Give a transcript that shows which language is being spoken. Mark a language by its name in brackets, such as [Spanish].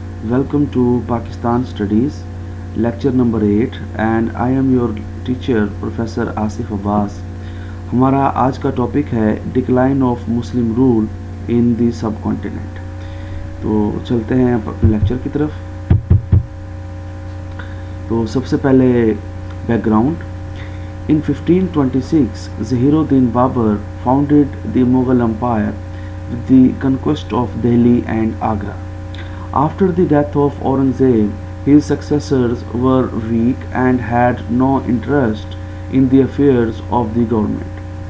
[English] Welcome to Pakistan Studies, lecture number 8 and I am your teacher Professor Asif Abbas. [Hindi] हमारा आज का topic है [English] Decline of Muslim rule in the subcontinent. [Hindi] तो चलते हैं अपने लेक्चर की तरफ. तो सबसे पहले background. [English] In 1526, Zahiruddin Babur founded the Mughal Empire with the conquest of Delhi and Agra. After the death of Aurangzeb, his successors were weak and had no interest in the affairs of the government.